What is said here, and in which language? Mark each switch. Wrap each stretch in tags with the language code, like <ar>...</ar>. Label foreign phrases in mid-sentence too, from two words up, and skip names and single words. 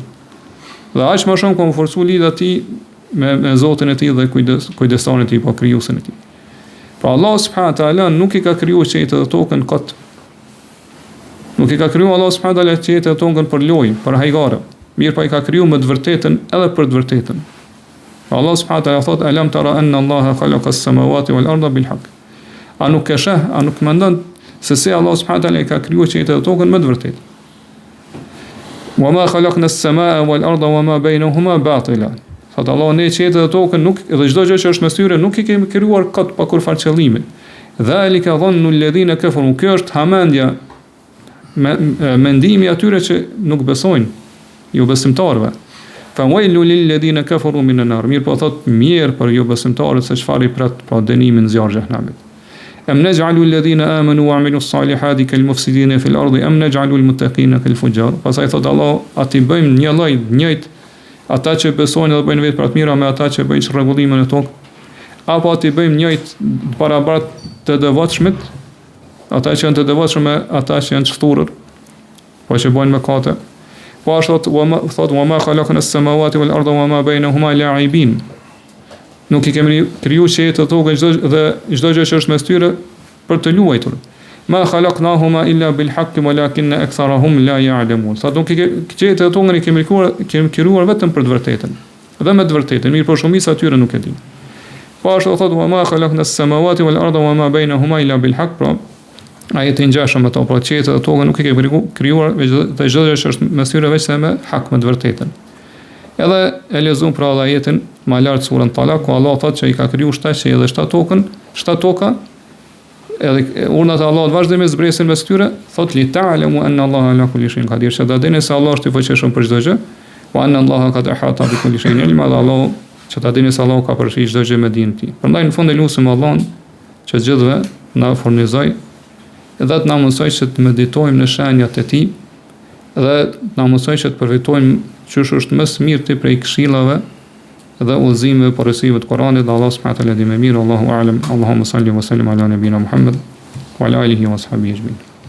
<sq>Dhe aq më shumë ka më forcu lidhja e tij me Zotin e tij dhe kujdesarin e tij, po krijuesin e tij. Pra Allah</sq> <ar>سبحانه وتعالى</ar> <sq>nuk i ka krijuar qejtë dhe tokën kot. Nuk i ka krijuar Allah</sq> <ar>سبحانه وتعالى</ar> <sq>qejtë dhe tokën për lojë, për hajgare. Mirë, pa i ka kriju me të vërtetën edhe për të vërtetën. Allah</sq> <ar>سبحانه وتعالى</ar> <sq>thot:</sq> <ar>"ألم تر أن الله خلق السماوات والأرض بالحق."</ar> <sq>A nuk e sheh, a nuk mendon se Allah subhanahu wa taala i ka krijuar qejtë dhe tokën me të vërtetë?</sq> <ar>"وما خلقنا السماء والأرض وما بينهما باطلا."</ar> <sq>Thot Allah, ne qejtë dhe tokën nuk, dhe çdo gjë që është mes tyre nuk i kemi krijuar kot pa kur fal qëllimi.</sq> <ar>ذلك ظن الذين كفروا.</ar> <sq>Kjo është hamendja, mendimi atyre që nuk besojnë, ju besimtarëve.</sq> <ar>فويل للذين كفروا من النار.</ar> <sq>Mirë po thot mirë për ju besimtarët se çfarë i pret pa dënimin në zjarr xhehenamit.</sq> <ar>أم نجعل الذين آمنوا وعملوا الصالحات كالمفسدين في الأرض أم نجعل المتقين كالفجار.</ar> <sq>Pastaj thot Allah, a ti bëjmë një lloj njëjtë ata që besojnë dhe bëjnë vetë për të mira me ata që bëjnë rregullimin e tokë, apo a ti bëjmë njëjtë barabartë të devotshmit, ata që janë të devotshëm me ata që janë çfturur, po që bëjnë mëkate. Po ashtu thot:</sq> <ar>"وما خلقنا السماوات والأرض وما بينهما لاعبين."</ar> <sq>Nuk i kemi krijuar qejtë të tokën dhe çdo gjë që është mes tyre për të luajtur.</sq> <ar>"ما خلقناهما إلا بالحق ولكن أكثرهم لا يعلمون."</ar> <sq>Sa do qejtë të tokën i kemi krijuar vetëm për të vërtetën. Dhe me të vërtetën, mirë, por shumica atyre nuk e din. Po ashtu thot:</sq> <ar>"وما خلقنا السماوات والأرض وما بينهما إلا بالحق."</ar> <sq>Ajeti ngjashëm ato, por qejtë dhe tokën nuk i kemi krijuar dhe çdo gjë që është mes tyre veç se me hak, me të vërtetën. Edhe e lexuam pra ajetin më lart surën Talak, ku Allah thotë që i ka krijuar 7 qejtë dhe 7 tokën, 7 toka, edhe urnat e Allahut vazhdimisht zbresin mes tyre, thotë</sq> <ar>لتعلموا أن الله على كل شيء قدير,</ar> <sq>që ta dini se Allah është i fuqishëm për çdo gjë,</sq> <ar>وأن الله قد أحاط بكل شيء علما,</ar> <sq>dhe Allah, që ta dini se Allah ka përfshirë çdo gjë me dijen e tij. Prandaj në fund e lutem Allahun që gjithëve na furnizoj edhe të na mësoj që të meditojmë në shenjat e tij, dhe na mësoj që të përfitojmë çush është më së miri prej këshillave dhe udhëzimeve porosive të Kuranit, dhe Allah</sq> <ar>سبحانه وتعالى</ar> <sq>di më mirë.</sq> <ar>الله أعلم. اللهم صل وسلم على نبينا محمد وعلى آله وصحبه أجمعين.</ar>